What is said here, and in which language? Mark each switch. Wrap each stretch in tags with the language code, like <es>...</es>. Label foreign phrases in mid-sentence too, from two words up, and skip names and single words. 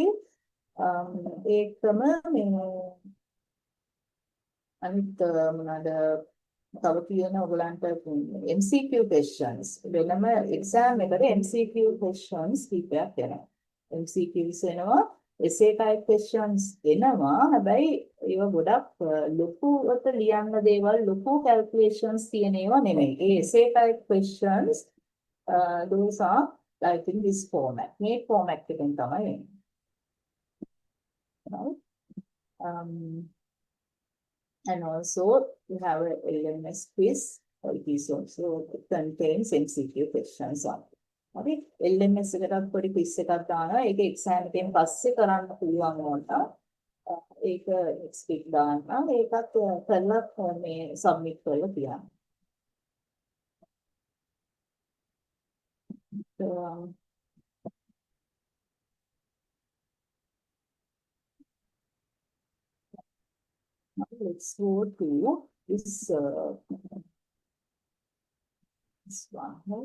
<si>ඒකම මේ අනිත් මොනවාද තව කියන ඔයගලන්ට</si> <en>MCQ questions</en> <si>වෙනම exam එකට</si> <en>MCQ questions</en> <si>කීපයක් එනවා.</si> <en>MCQs එනවා, essay type questions එනවා.</en> <si>හැබැයි ඒවා ගොඩක් ලොකුවට ලියන්න දේවල්, ලොකු calculations තියෙන ඒවා නෙමෙයි.</si> <en>ඒ essay type questions those are like in this format.</en> <si>මේ format එකෙන් තමයි එන්නේ.</si> <en>Right? And also you have a LMS quiz. It is also contains MCQ questions on it.</en> <si>Okay, LMS එකකට පොඩි quiz එකක් දානවා. ඒක exam එකෙන් පස්සේ කරන්න පුළුවන් වුණා. ඒක</si> <en>next week</en> <si>දානවා. ඒකත් කරලා මේ submit කරලා තියන්න.</si> <en>Let's go to this one, right?</en>